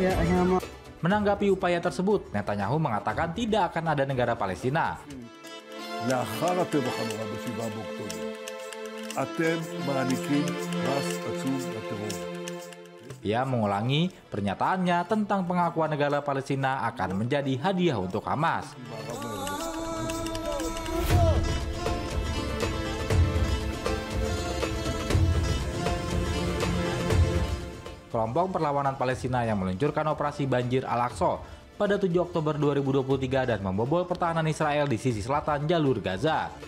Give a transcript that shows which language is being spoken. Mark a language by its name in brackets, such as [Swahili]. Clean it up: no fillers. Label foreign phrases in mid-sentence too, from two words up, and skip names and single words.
[Indonesian] Menanggapi upaya tersebut, Netanyahu mengatakan tidak akan ada negara Palestina. [Hebrew] לאחר הטבח הנורא ב7 באוקטובר, אתם מעניקים פרס עצום לטרור. [Indonesian] Ia mengulangi pernyataannya tentang pengakuan negara Palestina akan menjadi hadiah untuk Hamas. Kelompok perlawanan Palestina yang meluncurkan operasi Banjir Al-Aqsa pada 7 Oktober 2023 dan membobol pertahanan Israel di sisi selatan jalur Gaza.